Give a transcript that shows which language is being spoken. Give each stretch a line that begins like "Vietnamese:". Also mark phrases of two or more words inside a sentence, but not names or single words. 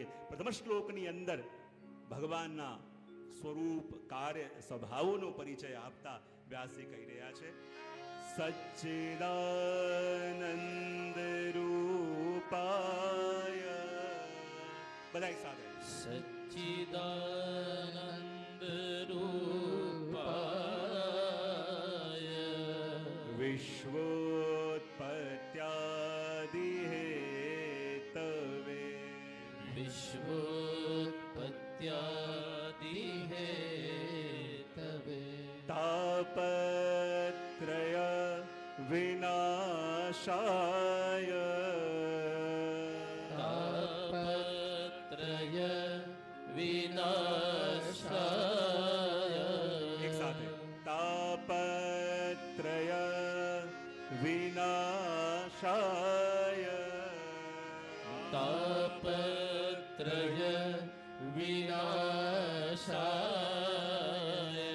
Gujarati: પ્રથમ શ્લોકની અંદર ભગવાનના સ્વરૂપ, કાર્ય, સ્વભાવોનો પરિચય આપતા વ્યાસજી કહી રહ્યા છે,
Sanskrit: સચ્ચિદાનંદ રૂપાય.
Gujarati: બધા એક સાથે,
Sanskrit: સચ્ચિદાનંદ રૂપાય વિશ્વોત્પત્યાદિ હેતવે વિશ્વોત્પત્યાદિ હેતવે તાપત્રય વિનાશાય તાપત્રય વિનાશાય.
Gujarati: એક સાથે,
Sanskrit: તાપત્રય વિનાશાય તાપત્રય વિનાશાય